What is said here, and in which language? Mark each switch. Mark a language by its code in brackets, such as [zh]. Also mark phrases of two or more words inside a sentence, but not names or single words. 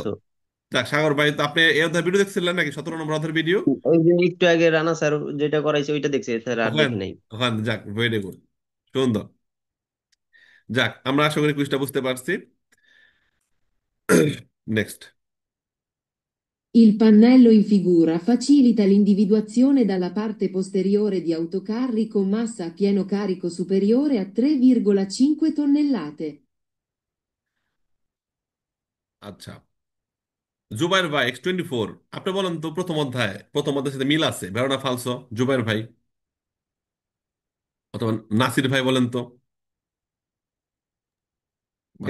[bn] ফালসো। যাক সাগর ভাই, তো আপনি এই অধ্যায় ভিডিও দেখছিলেন নাকি, 17 নম্বর অধ্যায়ের ভিডিও? ওই যে একটু আগে রানা স্যার যেটা করাইছে ওইটা দেখছি, স্যার আর ওখান দেখি নাই। ওখান যাক, [en] very good, [bn] সুন্দর। যাক, আমরা আশা করি কুইজটা বুঝতে পারছি। নেক্সট। [it] Il pannello in figura facilita l'individuazione dalla parte posteriore di autocarri con massa a pieno carico superiore a 3,5 tonnellate. [bn] আচ্ছা, জুবাইর ভাই X24, আপনি বলেন তো, প্রথম অধ্যায়ের সাথে মিল আছে [it] vero o falso? [bn] জুবাইর ভাই অথবা নাসির ভাই বলেন তো, বা